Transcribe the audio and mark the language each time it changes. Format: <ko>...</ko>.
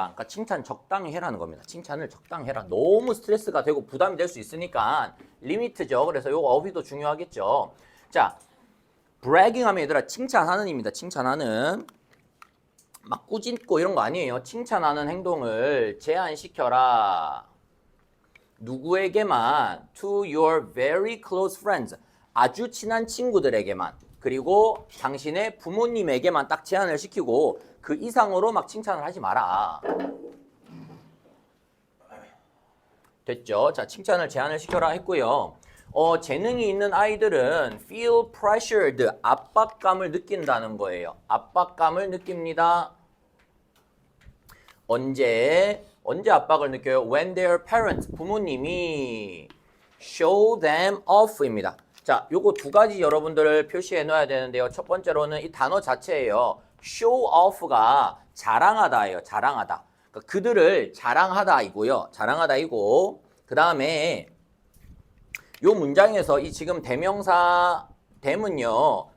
<ko>그러니까 칭찬 적당히 해라는 겁니다. 칭찬을 적당히 해라. 너무 스트레스가 되고 부담이 될 수 있으니까 리미트죠. 그래서 요거 어휘도 중요하겠죠. 자, bragging 하면 얘들아 칭찬하는입니다. 칭찬하는. 막 꾸짖고 이런 거 아니에요. 칭찬하는 행동을 제한시켜라. 누구에게만?</ko> <en>To your very close friends.</en> <ko>아주 친한 친구들에게만. 그리고 당신의 부모님에게만 딱 제한을 시키고 그 이상으로 막 칭찬을 하지 마라. 됐죠? 자, 칭찬을 제한을 시켜라 했고요. 재능이 있는 아이들은</ko> <en>feel pressured,</en> <ko>압박감을 느낀다는 거예요. 압박감을 느낍니다. 언제 압박을 느껴요?</ko> <en>When their parents,</en> <ko>부모님이</ko> <en>show them off입니다.</en> <ko>자, 요거 두 가지 여러분들 표시해 놓아야 되는데요. 첫 번째로는 이 단어 자체예요. show off가 자랑하다예요. 자랑하다. 그러니까 그들을 자랑하다이고요. 자랑하다이고 그 다음에 요 문장에서 이 지금 대명사 them은요.</ko>